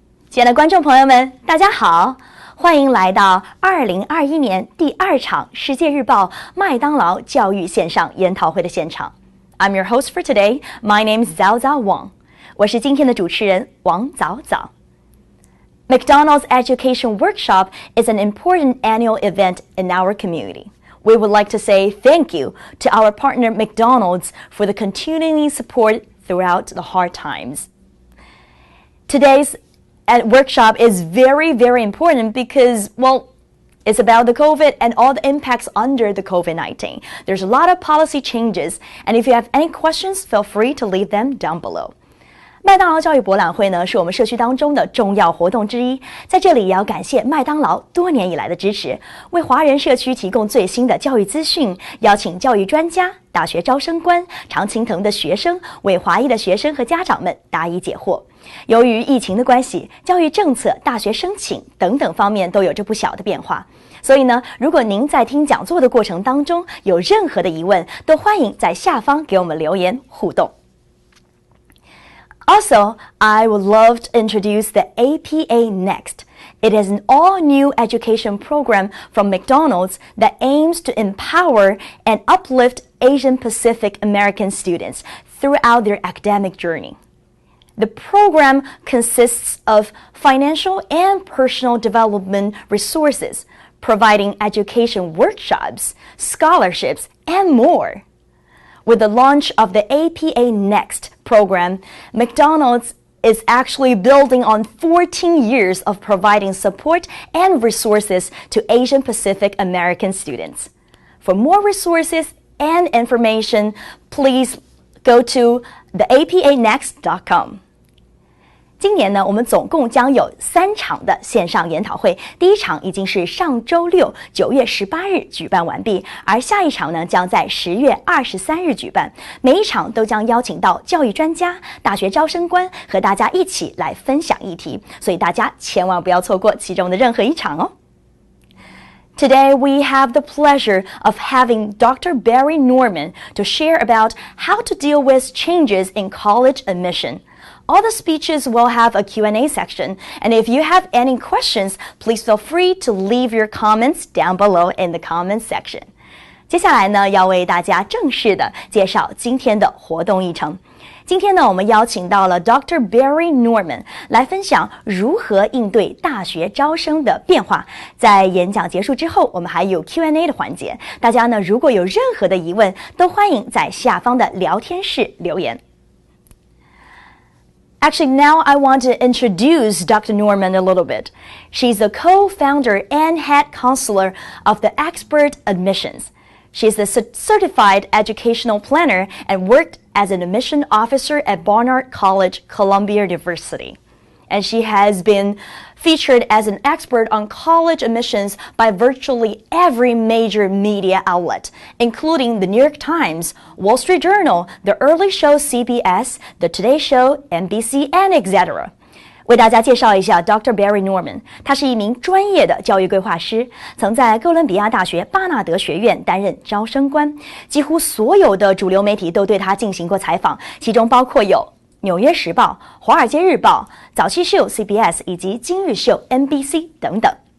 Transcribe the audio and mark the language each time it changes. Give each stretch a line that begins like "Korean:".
Chinese: 亲爱的观众朋友们，大家好，欢迎来到2021年第2场世界日报麦当劳教育线上研讨会的现场。
English: I'm your host for today. My name is Zhao Wang.
Chinese: 我是今天的主持人王早早。
English: McDonald's Education Workshop is an important annual event in our community.We would like to say thank you to our partner McDonald's for the continuing support throughout the hard times. Today's workshop is very, very important because, well, it's about the COVID and all the impacts under the COVID-19. There's a lot of policy changes, and if you have any questions, feel free to leave them down below.
Chinese: 麦当劳教育博览会呢，是我们社区当中的重要活动之一。在这里也要感谢麦当劳多年以来的支持，为华人社区提供最新的教育资讯，邀请教育专家、大学招生官、常青藤的学生为华裔的学生和家长们答疑解惑。由于疫情的关系，教育政策、大学申请等等方面都有着不小的变化。所以呢，如果您在听讲座的过程当中有任何的疑问，都欢迎在下方给我们留言互动。
English: Also, I would love to introduce the APA Next. It is an all-new education program from McDonald's that aims to empower and uplift Asian Pacific American students throughout their academic journey. The program consists of financial and personal development resources, providing education workshops, scholarships, and more.With the launch of the APA Next program, McDonald's is actually building on 14 years of providing support and resources to Asian Pacific American students. For more resources and information, please go to theapanext.com.
Chinese: 今年呢，我们总共将有3场的线上研讨会。第一场已经是上周六9月18日举办完毕，而下一场呢将在10月23日举办。每一场都将邀请到教育专家、大学招生官和大家一起来分享议题，所以大家千万不要错过其中的任何一场哦。
English: Today, we have the pleasure of having Dr. Barry Norman to share about how to deal with changes in college admission.All the speeches will have a Q&A section, and if you have any questions, please feel free to leave your comments down below in the comments section.
Chinese: 接下来呢，要为大家正式的介绍今天的活动议程。今天呢，我们邀请到了 Dr. Barry Norman 来分享如何应对大学招生的变化。在演讲结束之后，我们还有 Q&A 的环节。大家呢，如果有任何的疑问，都欢迎在下方的聊天室留言。
English: Actually, now I want to introduce Dr. Norman a little bit. She's the co-founder and head counselor of the Expert Admissions. She's a certified educational planner and worked as an admission officer at Barnard College, Columbia University. And she has been featured as an expert on college admissions by virtually every major media outlet, including the New York Times, Wall Street Journal, The Early Show CBS, The Today Show, NBC, and etc.
Chinese: 为大家介绍一下 Dr. Barry Norman， 他是一名专业的教育规划师，曾在哥伦比亚大学巴纳德学院担任招生官。几乎所有的主流媒体都对他进行过采访，其中包括有纽约时报、华尔街日报、早期秀 CBS 以及今日秀 NBC 等等。